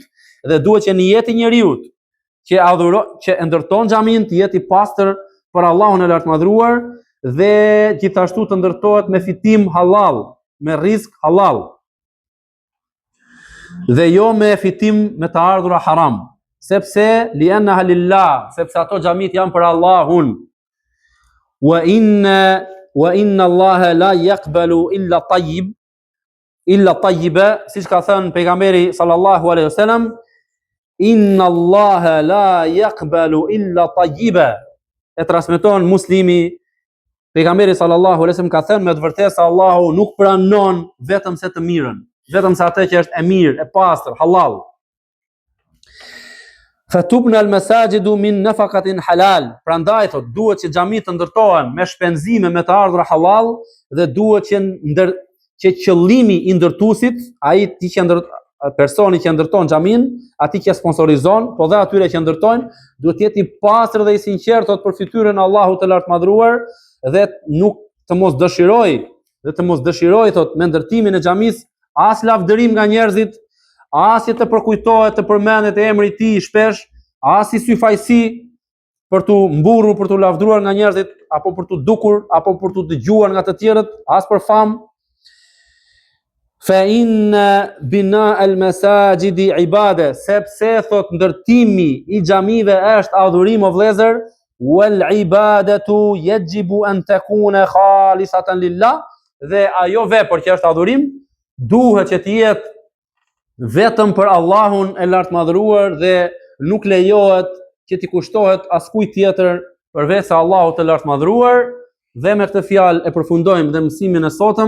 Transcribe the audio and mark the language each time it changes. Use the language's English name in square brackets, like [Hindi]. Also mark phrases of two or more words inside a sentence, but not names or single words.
[Albanian] Dhe duhet që niyeti i njeriu që e ndërton xhamin të jetë i pastër për Allahun e lartmadhëruar dhe gjithashtu të ndërtohet me fitim halal, me rizq halal. Dhe jo me fitim me të ardhura haram, sepse [Arabic] لأنها لله, [Albanian] sepse ato xhamit janë për Allahun. [Arabic] وإن الله لا يقبل إلا طيبا, [Albanian] siç ka thënë pejgamberi [Arabic] صلى الله عليه وسلم إن الله لا يقبل إلا طيبا. [Albanian] E transmeton Muslimi, pejgamberi [Arabic] صلى الله عليه وسلم [Albanian] ka thënë me të vërtetë se Allahu nuk pranon vetëm se të mirën, vetëm se atë që është e mirë, e pastër, halal. [Arabic] فتبنى المساجد من نفقات حلال. [Albanian] Prandaj thot duhet që xhamit të ndërtohen me shpenzime me të ardhura halal dhe duhet që qëllimi i ndërtuesit, personi që ndërton xhamin, atij që sponsorizon, po dhe atyre që ndërtojnë, duhet të jetë i pastër dhe i sinqert thot për fytyrën e Allahut të lartmadhëruar dhe nuk të mos dëshiroj thot me ndërtimin e xhamis as lavdërim nga njerëzit, as që të përkujtohet të përmendet emri i tij shpesh, as i syfajsi për të mburrur, për të lavdruar nga njerëzit, apo për të dukur, apo për të dëgjuar nga të tjerët, as për famë. [Arabic] فإن بناء المساجد عبادة, [Albanian] sepse thot ndërtimi i xhamive është adhurim o vëllezër, [Arabic] والعبادات يجب أن تكون خالصة لله, [Albanian] dhe ajo vepër që është adhurim duhet që të jetë vetëm për Allahun e lartmadhëruar dhe nuk lejohet që t'i kushtohet askujt tjetër përveç Allahut të lartmadhëruar. Dhe me këtë fjalë e përfundojmë dhe mësimin e sotëm.